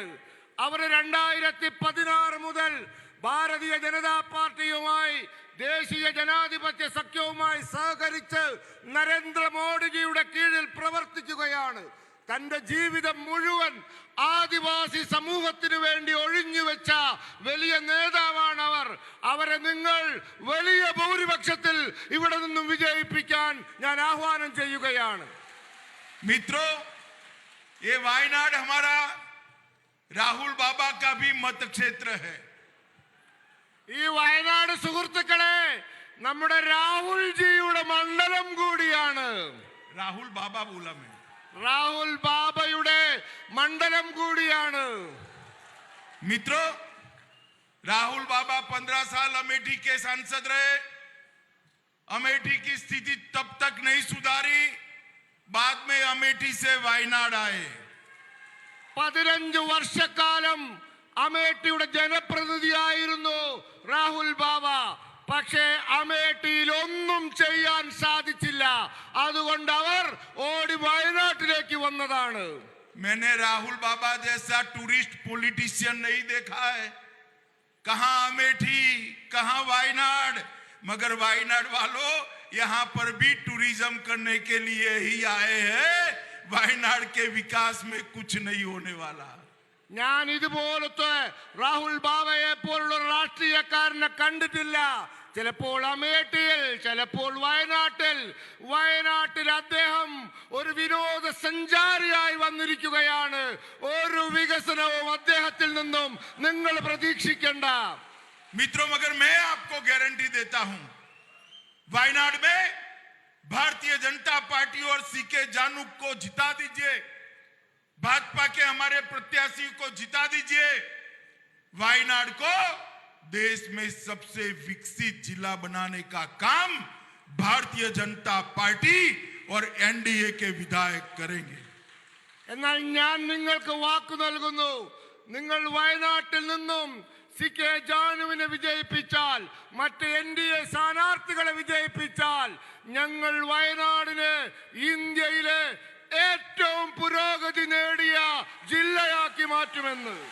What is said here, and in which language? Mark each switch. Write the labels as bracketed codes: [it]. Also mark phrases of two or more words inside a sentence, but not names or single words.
[ml] അവർ 2016 മുതൽ ഭാരതീയ ജനതാ പാർട്ടിയുമായി ദേശീയ ജനാധിപത്യ സഖ്യവുമായി സഹകരിച്ച് നരേന്ദ്രമോദിജിയുടെ കീഴിൽ പ്രവർത്തിക്കുകയാണ്. തന്റെ ജീവിതം മുഴുവൻ ആദിവാസി സമൂഹത്തിന് വേണ്ടി ഒഴിഞ്ഞുവെച്ച വലിയ നേതാവാണ് അവർ. അവരെ നിങ്ങൾ വലിയ ഭൂരിപക്ഷത്തിൽ ഇവിടെ നിന്നും വിജയിപ്പിക്കാൻ ഞാൻ ആഹ്വാനം ചെയ്യുകയാണ്. [hi] मित्रों, ये वायनाड हमारा राहुल बाबा का भी मत क्षेत्र है। [ml] ഈ വയനാട് സുഹൃത്തുക്കളെ നമ്മുടെ രാഹുൽ ജിയുടെ മണ്ഡലം കൂടിയാണ്. [hi] राहुल बाबा बोला मैं, [ml] രാഹുൽ ബാബയുടെ മണ്ഡലം കൂടിയാണ്. [hi] मित्रों, राहुल बाबा 15 साल अमेठी के सांसद रहे। अमेठी की स्थिति तब तक नहीं सुधारी, बाद में अमेठी से वायनाड आए। [ml] 15 വർഷക്കാലം അമേഠിയുടെ ജനപ്രതിനിധിയായിരുന്നു രാഹുൽ ബാബ. പക്ഷേ അമേഠിയിൽ ഒന്നും ചെയ്യാൻ സാധിച്ചില്ല. അതുകൊണ്ട് അവർ ഓടി വയനാട്ടിലേക്ക് വന്നതാണ്. [hi] मैंने राहुल बाबा जैसा [en] tourist politician [hi] नहीं देखा है। कहां अमेठी, कहां वायनाड, मगर वायनाड वालों यहां पर भी टूरिज्म करने के लिए ही आए हैं। वायनाड के विकास में कुछ नहीं होने वाला। [ml] ഞാൻ ഇതുപോലത്തെ രാഹുൽ ബാബയെ പോലുള്ള രാഷ്ട്രീയക്കാരനെ കണ്ടിട്ടില്ല. ചിലപ്പോൾ അമേഠിയിൽ, ചിലപ്പോൾ വയനാട്ടിൽ അദ്ദേഹം ഒരു വിനോദസഞ്ചാരിയായി വന്നിരിക്കുകയാണ്. ഒരു വികസനവും അദ്ദേഹത്തിൽ നിന്നും നിങ്ങൾ പ്രതീക്ഷിക്കേണ്ട. [hi] मित्रों, मगर मैं आपको गारंटी देता हूं, वायनाड में भारतीय जनता पार्टी और सीके जानू को जिता दीजिए, भाजपा के हमारे प्रत्याशी को जिता दीजिए। वायनाड को देश में सबसे विकसित जिला बनाने का काम भारतीय जनता पार्टी और एनडीए के विधायक करेंगे। [ml] എന്നാൽ ഞാൻ നിങ്ങൾക്ക് വാക്കു നൽകുന്നു, നിങ്ങൾ വയനാട്ടിൽ നിന്നും സി കെ ജാനുവിനെ വിജയിപ്പിച്ചാൽ, മറ്റ് എൻഡിഎ സ്ഥാനാർത്ഥികളെ വിജയിപ്പിച്ചാൽ, ഞങ്ങൾ വയനാടിനെ ഇന്ത്യയിലെ ഏറ്റവും പുരോഗതി നേടിയ ജില്ലയാക്കി മാറ്റുമെന്ന്.